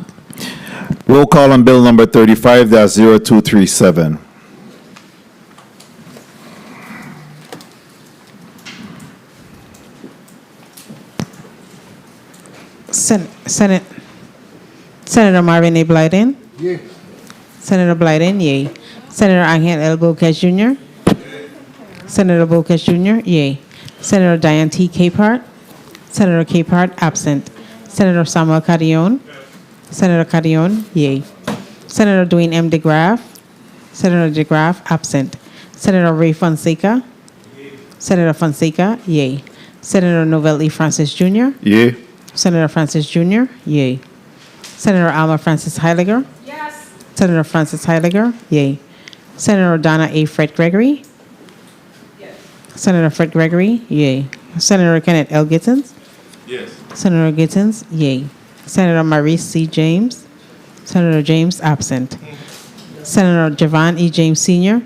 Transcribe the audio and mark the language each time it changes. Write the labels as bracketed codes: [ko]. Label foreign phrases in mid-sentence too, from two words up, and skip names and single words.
[en] Roll call on bill number 35-0237. Senator Marvin A. Blyden? Yay. Senator Blyden, yay. Senator Angel L. Bocas Jr.? Senator Bocas Jr., yay. Senator Diane T. Capehart? Senator Capehart, absent. Senator Samuel Carrion? Senator Carrion, yay. Senator Dwayne M. DeGraff? Senator DeGraff, absent. Senator Ray Fonseca? Senator Fonseca, yay. Senator Novelli Francis Jr.? Yay. Senator Francis Jr., yay. Senator Alma Francis Heiliger? Yes. Senator Francis Heiliger, yay. Senator Donna A. Fred Gregory? Yes. Senator Fred Gregory, yay. Senator Kenneth L. Gittins? Yes. Senator Gittins, yay. Senator Maurice C. James? Senator James, absent. Senator Javan E. James Sr.,